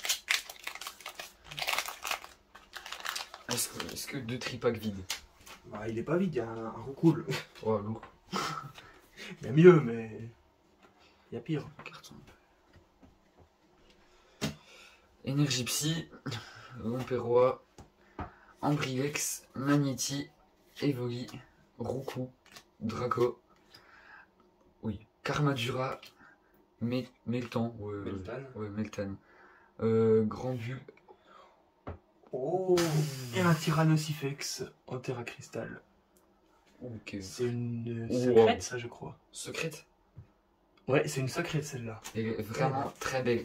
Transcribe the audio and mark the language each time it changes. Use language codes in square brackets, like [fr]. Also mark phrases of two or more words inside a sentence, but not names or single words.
[fr] Est-ce que 2 tripacks vides? Bah, il est pas vide, il y a un recool. Oh, lourd. Il y a mieux, mais il y a pire. Carton. Énergie Psy, Lamperrois, Ambrilex, Magneti, Evoli, Roucou, Draco, oui, Karmadura, Meltan, Meltan. Ouais, Meltan, Grand Bull. Oh, et un Tyrannosifex en Terra Cristal. Ok. C'est une Oh. secrète, ça, je crois. Secrète. Ouais, c'est une secrète, celle-là. Elle est vraiment très belle.